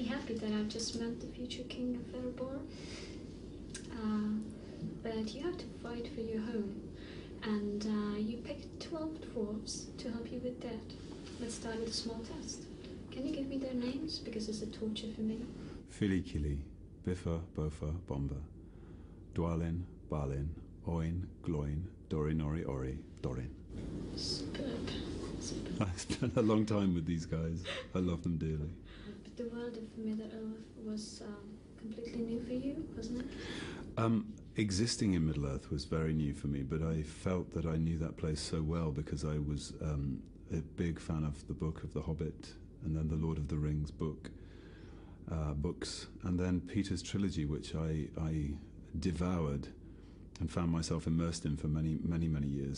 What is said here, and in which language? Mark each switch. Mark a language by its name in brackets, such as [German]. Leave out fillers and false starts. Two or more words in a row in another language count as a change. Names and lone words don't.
[English] happy that I've just met the future king of Erebor. But you have to fight for your home, and you picked 12 dwarves to help you with that. Let's start with a small test. Can you give me their names, because it's a torture for me? Filikili, Biffa, Bofa, Bomba, Dwalin, Balin, Oin, Gloin, Dorin, Ori, Ori, Dorin. Superb. I spent a long time with these guys. I love them dearly. But the world of Middle-earth was completely new for you, wasn't it? Existing in Middle-earth was very new for me, but I felt that I knew that place so well because I was a big fan of the book of The Hobbit, and then the Lord of the Rings books, and then Peter's trilogy, which I devoured and found myself immersed in for many years.